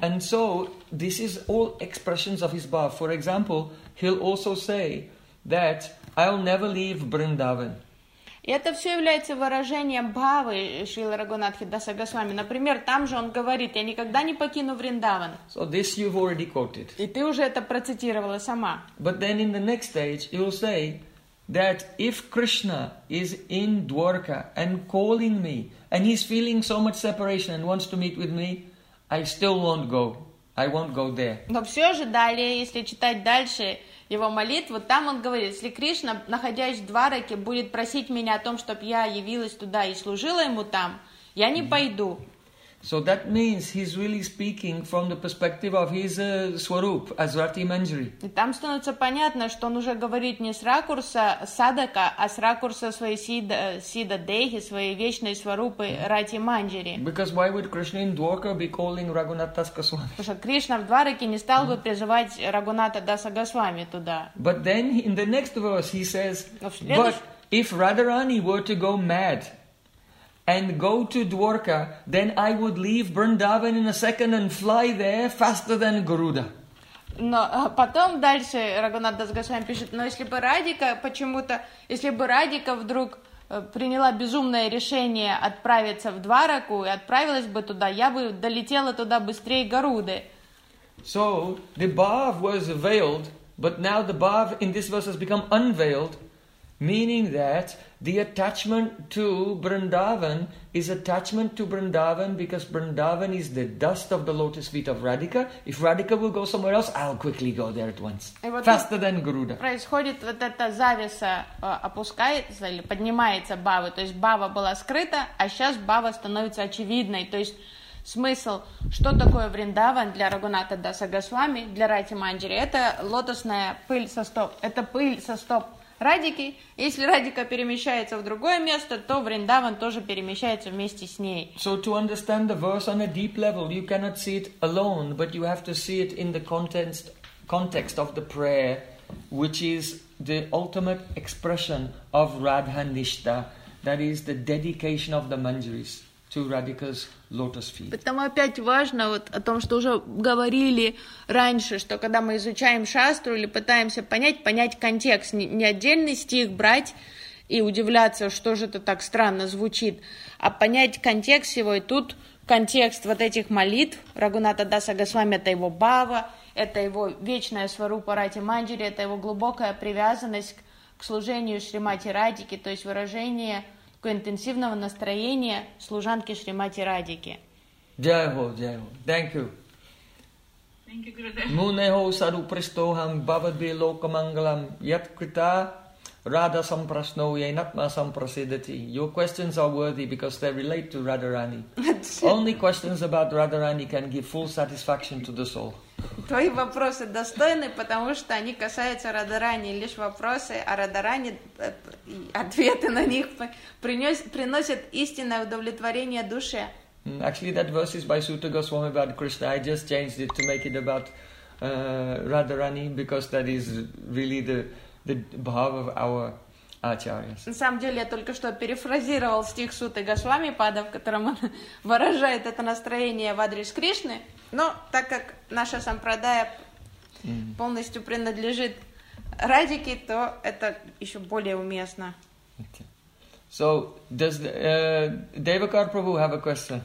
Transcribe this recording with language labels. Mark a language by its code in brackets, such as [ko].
[en] And so, this is all expressions of his bhav. For example, he'll also say that I'll never leave Vrindavan. [ru] И это все является выражением бхавы Шрилы Рагунатхи Даса Госвами. Например, там же он говорит, я никогда не покину Вриндаван. [en] So this you've already quoted. [ru] И ты уже это процитировала сама. [en] But then in the next stage, you will say that if Krishna is in Dwarka and calling me, and he's feeling so much separation and wants to meet with me, I still won't go. I won't go there. [ru] Но все же далее, если читать дальше его молитву, там он говорит, если Кришна, находясь в Двараке, будет просить меня о том, чтобы я явилась туда и служила ему там, я не пойду. [en] So that means he's really speaking from the perspective of his swarup, Asvati Manjari. [ru] И там становится понятно, что он уже говорит не с ракурса садака, а с ракурса своей сида дейхи, своей вечной сварупы Рати Манджари. [en] Because why would Krishna in Dwarka be calling Raghunath Das Goswami? [ru] Потому что Кришна в Двараке не стал бы призывать Рагуната Даса Госвами туда. [en] But then in the next verse he says, but if Radharani were to go mad and go to Dwarka, then I would leave Vrindavan in a second and fly there faster than Garuda. [ru] Но потом дальше Рагунат Дас Госвами пишет, но если бы Радика почему-то, если бы Радика вдруг приняла безумное решение отправиться в Двараку и отправилась бы туда, я бы долетела туда быстрее Гаруды. [en] So the bhav was veiled, but now the bhav in this verse has become unveiled. Meaning that the attachment to Vrindavan is attachment to Vrindavan because Vrindavan is the dust of the lotus feet of Radhika. If Radhika will go somewhere else, I'll quickly go there at once. [ru] Вот [en] faster than Garuda. [ru] Происходит вот эта завеса опускается или поднимается бхава. То есть бхава была скрыта, а сейчас бхава становится очевидной. То есть смысл, что такое Вриндаван для Рагуната Даса Госвами, для Рати Манджари, это лотосная пыль со стоп. Это пыль со стоп. Радики, если Радика перемещается в другое место, то Вриндаван тоже перемещается вместе с ней. So to understand the verse on a deep level, you cannot see it alone, but you have to see it in the context of the prayer, which is the ultimate expression of Radha Nishtha, that is the dedication of the Manjaris to Radhika's lotus feet. Потом опять важно вот о том, что уже говорили раньше, что когда мы изучаем шастру или пытаемся понять контекст, не отдельный стих брать и удивляться, что же это так странно звучит, а понять контекст его. И тут контекст вот этих молитв Рагуната Даса Госвами — это его бхава, это его вечная сварупа Рати Манджари, это его глубокая привязанность к служению Шримати Радики, то есть выражение интенсивного настроения служанки Шримати Радики. Джайхо, джайхо. [en] Thank you. Thank you, Гурудев. [sa] Мунехо саду пристохам бхавадби локамангалам яткрита рада сампрасно яйнатма сампрасидати. [en] Your questions are worthy because they relate to Radharani. Only questions about Radharani can give full satisfaction to the soul. [ru] Твои вопросы достойны, потому что они касаются Радарани. Лишь вопросы о Радарани, ответы на них приносят истинное удовлетворение душе. [en] Actually, that verse is by Sutta Goswami about Krishna. I just changed it to make it about Radharani, because that is really the bhava of our acharyas. [ru] На самом деле, я только что перефразировал стих Сутты Госвами Пада, в котором он выражает это настроение в адрес Кришны. Но так как наша сампрадая полностью принадлежит Радике, то это еще более уместно. [en] Okay. So, does Devakara Prabhu have a question?